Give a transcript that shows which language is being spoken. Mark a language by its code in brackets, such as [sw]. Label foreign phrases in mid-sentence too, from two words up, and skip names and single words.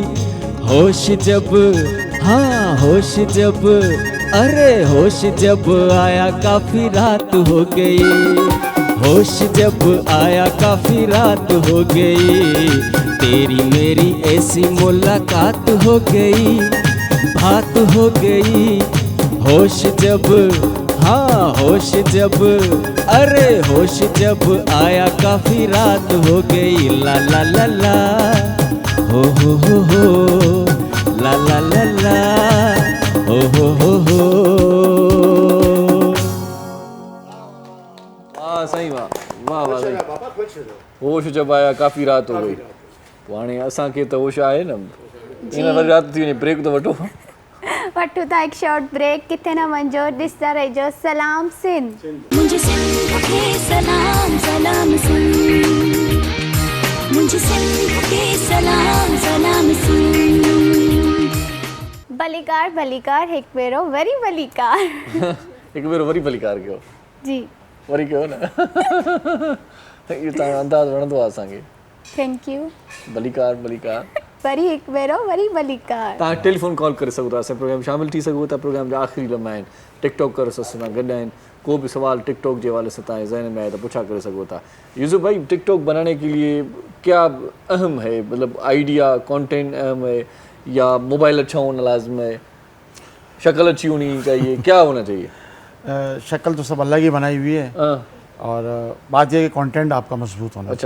[hi] होश जब, हाँ होश जब, अरे होश जब आया काफी रात हो गई, होश जब आया काफी रात हो गई। तेरी मेरी ऐसी मुलाकात हो गई, बात हो गई। होश जब, हाँ होश जब, अरे होश जब आया काफी रात हो गई। ला ला ला ला, हो ला ला ला ला, हो। वाह साईं वाह, वाह वाह साईं। होश जब आया काफ़ी रात हो गई। [sd] तो हाणे असांखे त होश आहे न, इन वरी रात थी वञे, ब्रेक त वठो। वठूं था हिकु [en] short break, [sd] किथे न वञो, ॾिसंदा रहिजो सलाम सिंध। [hi] मुझे सिंध के सलाम सलाम सिंध, मुझे सिंध के सलाम सलाम सिंध। [sd] भलीकार भलीकार हिकु भेरो वरी भलीकार। हिकु भेरो वरी भलीकार कयो जी, वरी कयो न। इहो तव्हां अंदाज़ वणंदो आहे असांखे। [en] thank you. [sd] भलीकार भलीकार वरी हिकु भेरो वरी भलीकार। तव्हां [en] telephone call [sd] करे सघो था, असां प्रोग्राम शामिल थी सघो था। प्रोग्राम जा आख़िरी लम्हा आहिनि, टिकटॉक कर असां सां गॾु आहिनि। [hi] को भी सवाल टिकटॉक के हवाले से तव्हांजे ज़हन में आए तो पूछा कर सको था। यूसुफ भाई, टिकटॉक बनाने के लिए क्या अहम है, मतलब [en] idea content [hi] अहम है या मोबाइल अच्छा होना लाजम है, शक्ल अच्छी होनी चाहिए, क्या होना चाहिए? शक्ल तो सब अल्लाह की बनाई हुई है, और बात यह कि कंटेंट आपका मजबूत होना चाहिए।